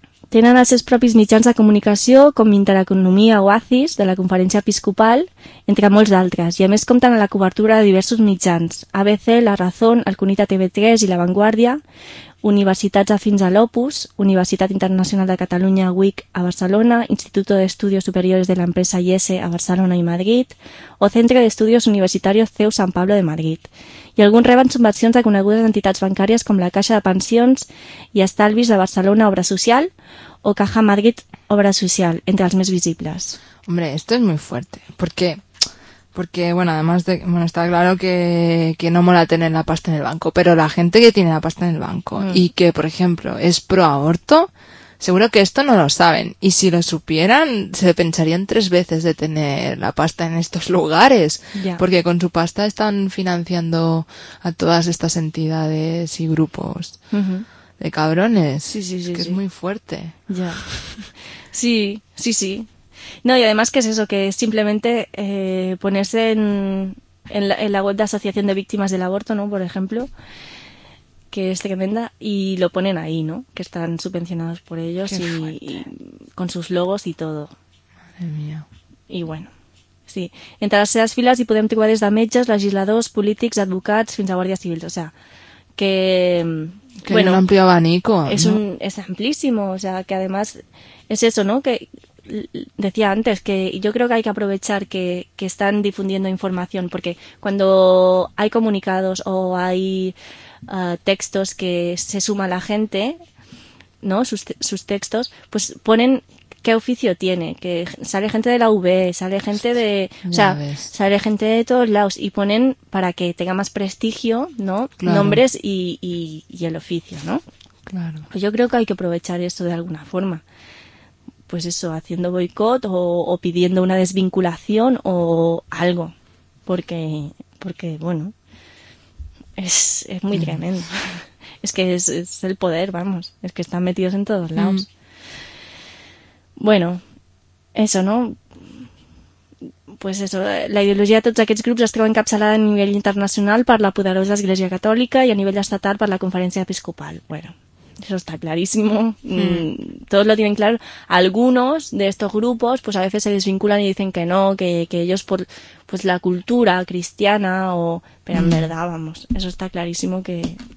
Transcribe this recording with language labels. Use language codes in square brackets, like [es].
[ca] Tenen els seus propis mitjans de comunicació, com Intereconomia o ACIS, de la Conferència Episcopal, entre molts d'altres, i a més compten a la cobertura de diversos mitjans, ABC, La Razón, el Cunit a TV3 i La Vanguardia, Universitats afins a l'Opus, Universitat Internacional de Catalunya, UIC, a Barcelona, Instituto de Estudios Superiores de la Empresa IESE, a Barcelona i Madrid, o Centre d'Estudios Universitarios CEU San Pablo de Madrid. I alguns reben subvencions de conegudes entitats bancàries com la Caixa de Pensions i Estalvis de Barcelona Obra Social o Caja Madrid Obra Social, entre els més visibles. [es] Hombre, esto es muy fuerte. ¿Por qué? Porque, bueno, además de... Bueno, está claro que no mola tener la pasta en el banco, pero la gente que tiene la pasta en el banco y que, por ejemplo, es pro-aborto, seguro que esto no lo saben. Y si lo supieran, se pensarían tres veces de tener la pasta en estos lugares. Ya. Porque con su pasta están financiando a todas estas entidades y grupos de cabrones. Sí, sí, sí. Es que sí. Es muy fuerte. Ya. Sí, sí, sí. No, y además que es eso, que es simplemente ponerse en la web de Asociación de Víctimas del Aborto, ¿no? Por ejemplo, que es tremenda, y lo ponen ahí, ¿no? Que están subvencionados por ellos y con sus logos y todo. Madre mía. Y bueno, sí. [ca] Entre les seves files hi podem trobar des de metges, legisladors, polítics, advocats, fins a guàrdies civils. [es] O sea, que bueno, un amplio abanico. Es, ¿no? Es amplísimo. O sea, que además es eso, ¿no? Que decía antes que yo creo que hay que aprovechar que están difundiendo información, porque cuando hay comunicados o hay textos que se suma la gente, ¿no? Sus textos, pues ponen qué oficio tiene, que sale gente de la UB, sale gente de, o sea, sale gente de todos lados y ponen para que tenga más prestigio, ¿no? Claro. Nombres y el oficio, ¿no? Claro. Pues yo creo que hay que aprovechar eso de alguna forma. Pues eso, haciendo boicot o pidiendo una desvinculación o algo. Porque bueno, es muy tremendo. Es que es el poder, vamos. Es que están metidos en todos lados. Bueno, eso, ¿no? [ca] Pues eso, la ideologia de tots aquests grups es troba encapçalada a nivell internacional per la poderosa Església Catòlica i a nivell estatal per la Conferència Episcopal. [es] Bueno, eso está clarísimo. Todos lo tienen claro. Algunos de estos grupos pues a veces se desvinculan y dicen que no, que ellos por pues la cultura cristiana o... Pero en verdad, vamos, eso está clarísimo que...